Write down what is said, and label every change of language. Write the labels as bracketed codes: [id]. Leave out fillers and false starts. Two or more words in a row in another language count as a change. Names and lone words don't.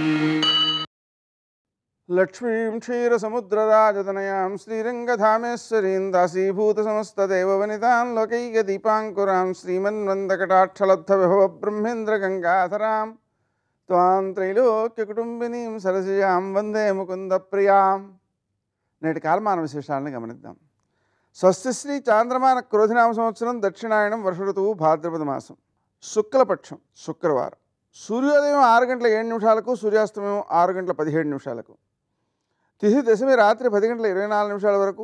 [sa] लक्ष्मीं क्षीरसमुद्रराजतनयां श्रीरङ्गधामेश्वरीं दासीभूतसमस्तदेववनितां लोकैकदीपाङ्कुरां श्रीमन्वन्दकटाक्षलब्धविभवब्रह्मेन्द्रगङ्गाधरां त्वां त्रैलोक्यकुटुम्बिनीं सरसिजां वन्दे मुकुन्दप्रियां. [te] నేటి కాలమాన విశేషాలను గమనిద్దాం. స్వస్తిశ్రీ చాంద్రమాన క్రోధినామ సంవత్సరం దక్షిణాయనం వర్ష ఋతువు భాద్రపద మాసం శుక్లపక్షం శుక్రవారం. సూర్యోదయం 6:07 సూర్యాస్తమయం 6:17. తిథి దశమి రాత్రి 10:24 వరకు.